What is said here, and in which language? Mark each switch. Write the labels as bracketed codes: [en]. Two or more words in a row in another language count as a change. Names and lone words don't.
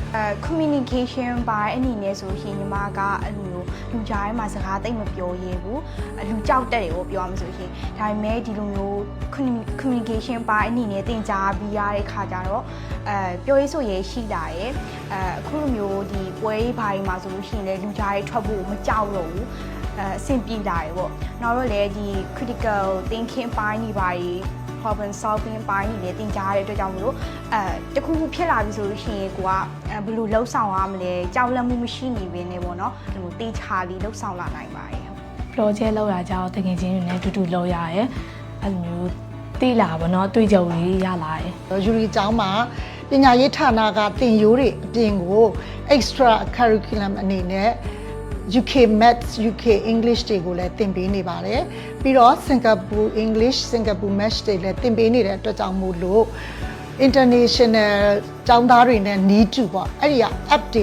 [my] communication ပိုင်းအနေနဲ့ဆိုရှင်ညီမကအဲ့လိုမျိုးလူကြားထဲမှာစကားတိတ်မပြောရဲဘူးလူကြောက်တက်တယ်ကိုပြောရမှာဆိုရှင်ဒါပေမဲ့ ဒီလိုမျိုး communication ပိုင်းအနေနဲ့သင်ကြားပြီးရတဲ့ခါကျတော့ပြောရေးဆိုရဲရှိလာရဲ့အခုလိုမျိုးဒီပွဲရေးပိုင်းမှာဆိုလို့ရှိရင်လည်းလူကြားထဲထွက်ဖို့မကြောက်တော့ဘူးအဆင်ပြေလာတယ်ပေါ့နောက်တော့လည်းဒီ [en] critical thinking [my] ပိုင်းတွေပါ [en] problem solving [my] ပိုင်းတွေလည်းသင်ကြားရတဲ့အတွက်ကြောင့်မလို့တခုခုဖြစ်လာပြီဆိုလို့ရှိရင်ကိုကဘယ်လိုလှုပ်ဆောင်ရမလဲကြောက်လန့်မှုမရှိနေဘဲနဲ့ပေါ့နော်ဒီလိုတေးချာလေးလှုပ်ဆောင်လာနိုင်ပါတယ် project လောက်တာကြောင့်တကယ်ချင်းတွေနဲ့တူတူလုပ်ရတယ်အဲ့လိုမျိုးသိလာပါတော့တွေ့ကြုံလေးရလာတယ် ယူရီကျောင်းမှာပညာရေးဌာနကသင်ရိုးတွေအပြင်ကို [en] extra curriculum [my] အနေနဲ့ [en] UK Maths UK English [my] တွေကိုလည်းသင်ပေးနေပါတယ်ပြီးတော့ Singapore [en] English Singapore Maths [my] တွေလည်းသင်ပေးနေတဲ့အတွက်ကြောင့်မို့လို့ international ကျောင်းသားတွေနဲ့ [en] need to [my] ပေါ့အဲ့ဒီက app တွေ